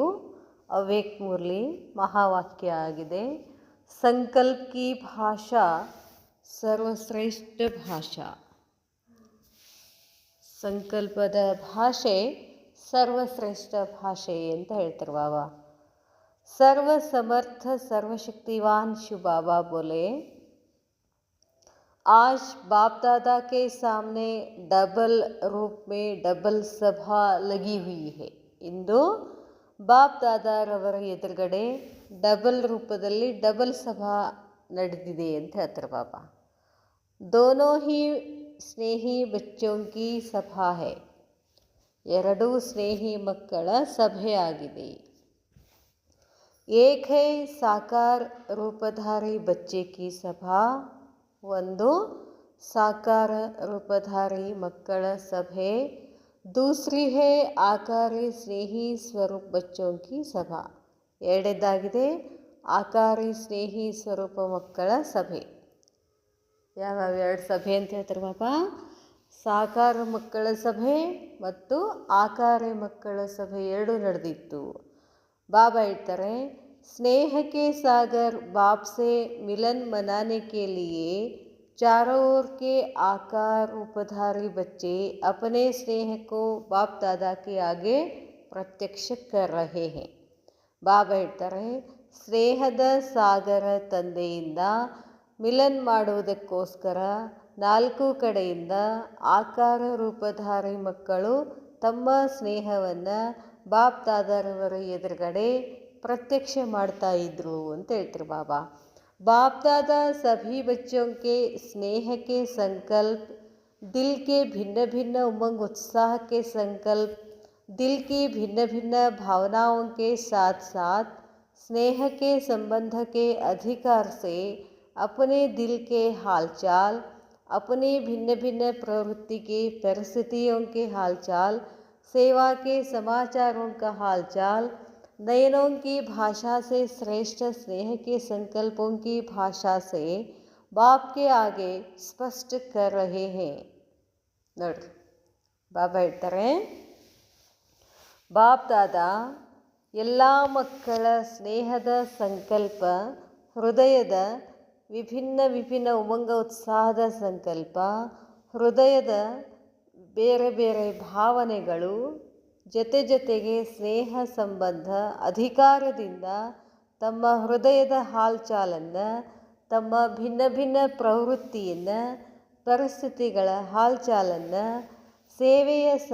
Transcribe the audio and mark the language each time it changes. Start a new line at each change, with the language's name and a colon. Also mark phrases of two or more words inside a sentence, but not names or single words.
Kannada: ಅವೇಕ್ ಮುರಳಿ ಮಹಾವಾಕ್ಯ ಆಗಿದೆ.
Hindi: संकल्प की भाषा सर्वश्रेष्ठ भाषा.
Kannada: ಸಂಕಲ್ಪದ ಭಾಷೆ ಸರ್ವಶ್ರೇಷ್ಠ ಭಾಷೆ ಅಂತ ಹೇಳ್ತಾರೆ ಬಾಬಾ.
Hindi: सर्व समर्थ सर्वशक्तिवान शिव बाबा बोले, आज बाप दादा के सामने डबल रूप में डबल सभा लगी हुई है.
Kannada: ಇಂದು ಬಾಪ್ ದಾದಾರವರ ಎದುರುಗಡೆ ಡಬಲ್ ರೂಪದಲ್ಲಿ ಡಬಲ್ ಸಭಾ ನಡೆದಿದೆ ಅಂತ ಹೇಳ್ತಾರೆ ಬಾಬಾ.
Hindi: दोनों ही स्नेही बच्चों की सभा है.
Kannada: ಎರಡೂ ಸ್ನೇಹಿ ಮಕ್ಕಳ ಸಭೆಯಾಗಿದೆ.
Hindi: एक है साकार रूपधारी बच्चे की सभा.
Kannada: ಒಂದು ಸಾಕಾರ ರೂಪಧಾರಿ ಮಕ್ಕಳ ಸಭೆ.
Hindi: दूसरी है आकारी स्नेही स्वरूप बच्चों की सभा.
Kannada: ಎರಡನೇದಾಗಿದೆ ಆಕಾರಿ ಸ್ನೇಹಿ ಸ್ವರೂಪ ಮಕ್ಕಳ ಸಭೆ. ಯಾವ್ಯಾವ ಎರಡು ಸಭೆ ಅಂತ ಹೇಳ್ತಾರೆ ಬಾಬಾ? ಸಾಕಾರ ಮಕ್ಕಳ ಸಭೆ ಮತ್ತು ಆಕಾರಿ ಮಕ್ಕಳ ಸಭೆ ಎರಡು ನಡೆದಿತ್ತು. बाबा ಹೇಳ್ತಾರೆ,
Hindi: स्नेह के सागर बाप से मिलन मनाने के लिए चारों ओर के आकार रूपधारी बच्चे अपने स्नेह को बाप दादा के आगे प्रत्यक्ष कर रहे हैं.
Kannada: ಬಾಬಾ ಹೇಳ್ತಾರೆ, ಸ್ನೇಹದ ಸಾಗರ ತಂದೆಯಿಂದ ಮಿಲನ್ ಮಾಡುವುದಕ್ಕೋಸ್ಕರ ನಾಲ್ಕು ಕಡೆಯಿಂದ ಆಕಾರ ರೂಪಧಾರಿ ಮಕ್ಕಳು ತಮ್ಮ ಸ್ನೇಹವನ್ನು ಬಾಪ್ ದಾದಾರವರ ಎದುರುಗಡೆ ಪ್ರತ್ಯಕ್ಷ ಮಾಡ್ತಾ ಇದ್ರು ಅಂತ ಹೇಳ್ತಾರೆ ಬಾಬಾ.
Hindi: बाप दादा सभी बच्चों के स्नेह के संकल्प, दिल के भिन्न भिन्न उमंग उत्साह के संकल्प, दिल की भिन्न भिन्न भावनाओं के साथ साथ स्नेह के संबंध के अधिकार से अपने दिल के हालचाल, अपनी भिन्न भिन्न प्रवृत्ति की परिस्थितियों के हालचाल, सेवा के समाचारों का हालचाल, नयनों की भाषा से श्रेष्ठ स्नेह के संकल्पों की भाषा से बाप के आगे स्पष्ट कर रहे हैं.
Kannada: ನೋಡ್ರಿ, ಬಾಬಾ ಹೇಳ್ತಾರೆ, ಬಾಪ್ ದಾದಾ ಎಲ್ಲ ಮಕ್ಕಳ ಸ್ನೇಹದ ಸಂಕಲ್ಪ, ಹೃದಯದ ವಿಭಿನ್ನ ವಿಭಿನ್ನ ಉಮಂಗ ಉತ್ಸಾಹದ ಸಂಕಲ್ಪ, ಹೃದಯದ ಬೇರೆ ಬೇರೆ ಭಾವನೆಗಳು, ಜೊತೆ ಜೊತೆಗೆ ಸ್ನೇಹ ಸಂಬಂಧ ಅಧಿಕಾರದಿಂದ ತಮ್ಮ ಹೃದಯದ ಹಾಲ್ಚಾಲನ್ನು, ತಮ್ಮ ಭಿನ್ನ ಭಿನ್ನ ಪ್ರವೃತ್ತಿಯನ್ನು, ಪರಿಸ್ಥಿತಿಗಳ ಹಾಲ್ಚಾಲನ್ನು, ಸೇವೆಯ